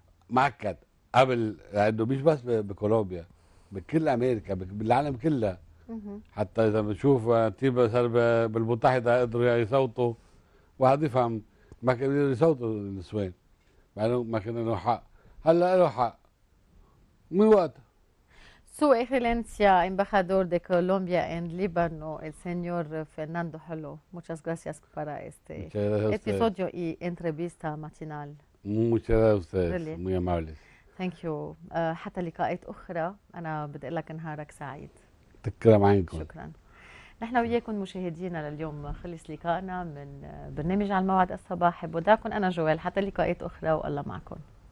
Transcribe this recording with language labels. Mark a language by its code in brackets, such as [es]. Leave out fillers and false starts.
[ar] معكد قبل، لأنه مش بس بكولومبيا، بكل أمريكا، بالعالم كلها. مهم. حتى إذا بنشوف تيبا صار بالمتحدة قدروا يصوتوا، واحد يفهم ما كانوا يقدروا يصوتوا النسوان، مع إنه ما كان له حق. هلا له حق من وقت. [es] Su Excelencia, embajador de Colombia en Líbano, el señor Fernando Holo. Muchas gracias para este Muchas gracias a ustedes. episodio y entrevista matinal. Muchas gracias a ustedes, [en] Really. [es] muy amables. [en] Thank you. [ar] حتى لقاءات أخرى. أنا بدي أقول لك نهارك سعيد. تكرم عينكم. شكرا. نحن وياكم مشاهدينا لليوم خلص لقائنا من برنامج على الموعد الصباحي. بودعكم أنا جوال حتى لقاءات أخرى والله معكم.